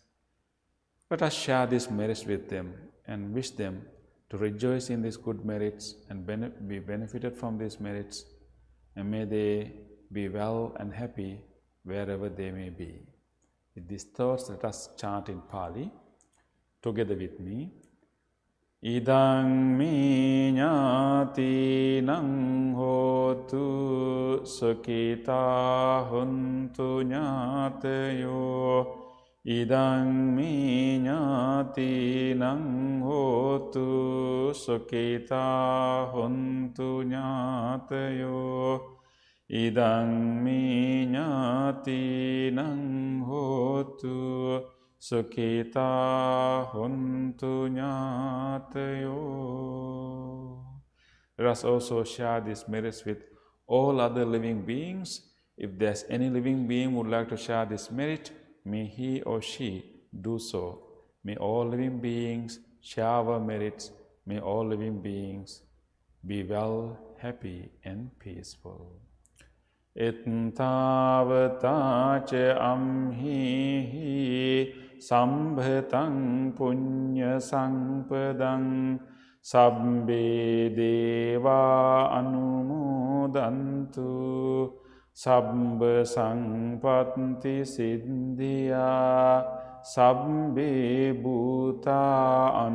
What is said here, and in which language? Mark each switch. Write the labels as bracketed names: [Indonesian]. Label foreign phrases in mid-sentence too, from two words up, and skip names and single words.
[English] Let us share these merits with them and wish them to rejoice in these good merits and be benefited from these merits, and may they be well and happy wherever they may be. With these thoughts, let us chant in Pali together with me. [Pali] Idang mi ñātīnaṃ hotu sukita huntu ñātayo. Idang mi ñātīnaṃ hotu sukita huntu ñātayo. Idang mi ñātīnaṃ hotu sukita huntu ñātayo. [English] Let us also share these merits with all other living beings. If there's any living being who would like to share this merit, may he or she do so. May all living beings share our merits. May all living beings be well, happy, and peaceful. [Pali] Ittavata ca amhihi sambhataṃ puñya sampadaṃ sabbe deva anumodantu sabba sampatti siddhya sabbe bhuta